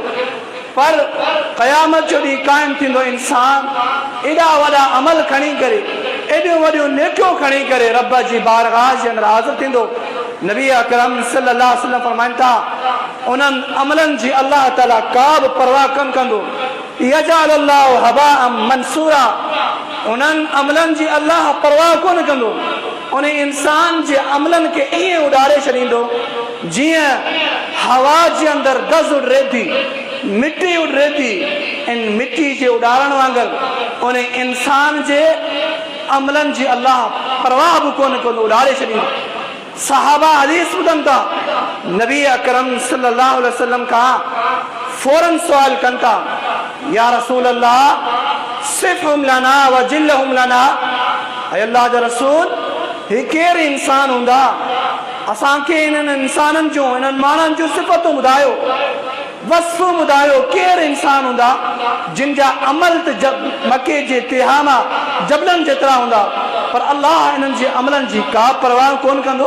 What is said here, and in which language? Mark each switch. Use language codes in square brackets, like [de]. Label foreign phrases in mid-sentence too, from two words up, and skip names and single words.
[sd] पर क़यामत जो ॾींहुं क़ाइमु थींदो, इंसान एॾा वॾा अमल खणी करे, एॾियूं वॾियूं नेकियूं खणी करे रब जी बारगाह जे अंदरि हाज़िर थींदो। नबी अकरम [ar] صلى الله عليه وسلم [sd] फरमाइनि था उन्हनि अमलनि जी अल्लाह ताला का बि परवाह कोन कंदो। [ar] يجعل الله هباء منثورا, [sd] उन्हनि अमलनि जी अल्लाह परवाह कोन कंदो। उन इंसान जे अमलनि खे ईअं उॾारे छॾींदो जीअं हवा जे अंदरि गज़ उॾरे थी, मिटी उॾरे थी। इन मिटी जे उॾारण वांगुरु उन इंसान जे अमलनि जी अल्लाह परवाह बि कोन कंदो, उॾारे छॾींदो। सहाबा हदीस ॿुधनि था, नबी अकरम [ar] صلى الله عليه وسلم [sd] खां फौरन सवाल कनि था [ar] يا رسول الله صفهم لنا وجلهم لنا, [sd] ऐं अल्लाह जा रसूल ही केरु इंसान हूंदा? असांखे इन्हनि इंसाननि जूं इन्हनि माण्हुनि जूं सिफ़तूं ॿुधायो, वस्फ़ूं ॿुधायो। केरु इंसान हूंदा जिन जा अमल त मके जे तिहामा जबलनि जेतिरा हूंदा, पर अल्लाह इन्हनि जे अमलनि जी का परवाह कोन कंदो।